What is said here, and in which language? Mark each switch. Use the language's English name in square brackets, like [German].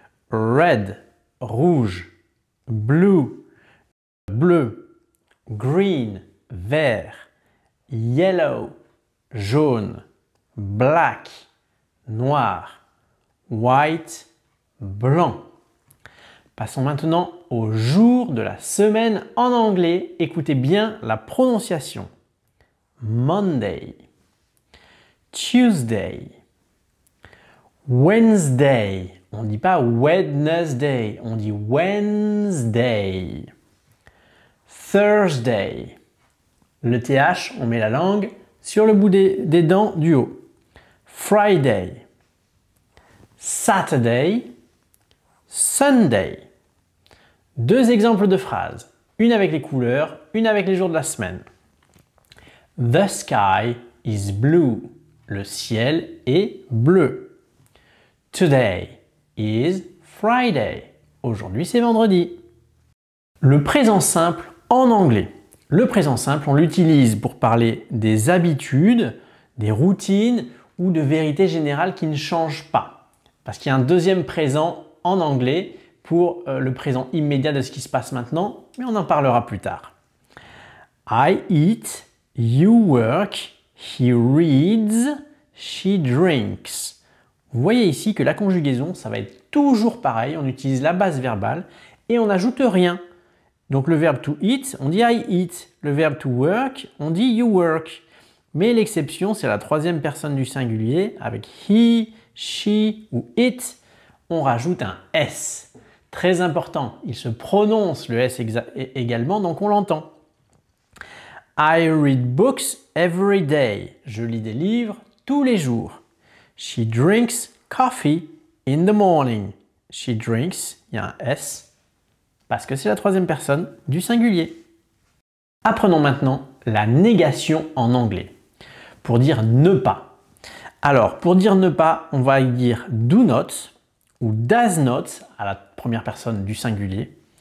[English] Red, rouge, blue, bleu, green, vert, yellow, jaune, black, noir, white, blanc. [French] Passons maintenant aux jours de la semaine en anglais. Écoutez bien la prononciation. [English] Monday, Tuesday, Wednesday. [French] On ne dit pas Wednesday, on dit Wednesday. [English] Thursday. [French] Le TH, on met la langue sur le bout des dents du haut. [English] Friday. Saturday. Sunday. [French] Deux exemples de phrases. Une avec les couleurs, une avec les jours de la semaine. [English] The sky is blue. [French] Le ciel est bleu. [English] Today is Friday. [French] Aujourd'hui, c'est vendredi. Le présent simple en anglais. Le présent simple, on l'utilise pour parler des habitudes, des routines ou de vérités générales qui ne changent pas. Parce qu'il y a un deuxième présent en anglais pour le présent immédiat de ce qui se passe maintenant, mais on en parlera plus tard. [English] I eat, you work, he reads, she drinks. [French] Vous voyez ici que la conjugaison, ça va être toujours pareil. On utilise la base verbale et on n'ajoute rien. Donc le verbe to eat, on dit I eat. Le verbe to work, on dit you work. Mais l'exception, c'est la troisième personne du singulier avec he, she ou it. On rajoute un S. Très important, il se prononce le S également, donc on l'entend. [English] I read books every day. [French] Je lis des livres tous les jours. [English] She drinks coffee in the morning. [French] She drinks, il y a un S, parce que c'est la troisième personne du singulier. Apprenons maintenant la négation en anglais. Pour dire ne pas. Alors, pour dire ne pas, on va y dire do not ou does not à la première personne du singulier.